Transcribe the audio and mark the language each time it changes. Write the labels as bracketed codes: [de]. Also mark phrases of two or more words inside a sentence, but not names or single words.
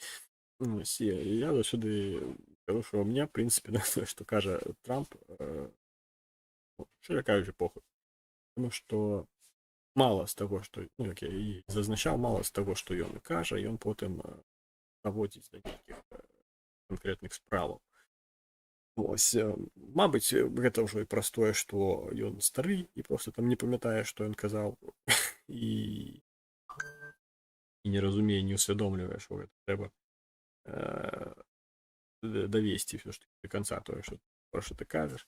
[uk] Ось, я завжди кажу, що у мене, в принципі, на те, що каже Трамп, щиро кажучи, похуй. Тому що мало з того, що, ну, як я і зазначав, мало з того, що він каже, він потім наводить до деяких конкретних справ. Ось, мабуть, [be] гэта ўжо і простое, што ён стары і просто там не памятае, што ён казаў, і не разумее, не усвядомлівае, што гэта трэба давесці ўсё ж таки [ru] до конца [be] тое, што пра што ты кажаш.